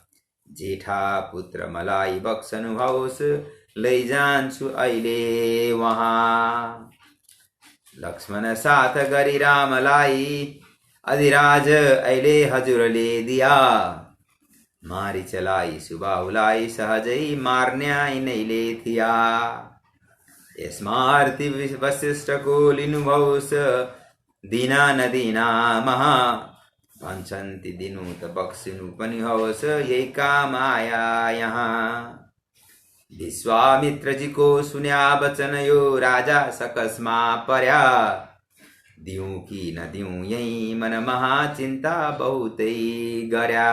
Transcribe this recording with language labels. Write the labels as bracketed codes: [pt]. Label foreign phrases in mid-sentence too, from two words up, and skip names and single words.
[ne] जेठा पुत्र मलाई बक्सनुहोस् लैजान्छु अहिले वहाँ। लक्ष्मण साथ गरी रामलाई अधिराज अहिले हजुरले दिया। मारिचलाई सुबाहुलाई सहजै मार्ने नैले थिया। यसमा आरती वशिष्ठको लिनुभयोस् दिना नदिना महा। भन्छन् ती दिनु त बक्सिनु पनि होस् यही काम आया यहाँ। विश्वामित्रजीको सुन्या वचन यो राजा सकसमा पर्या। दिउँ कि नदिउँ यही मनमा चिन्ता बहुतै गर्या।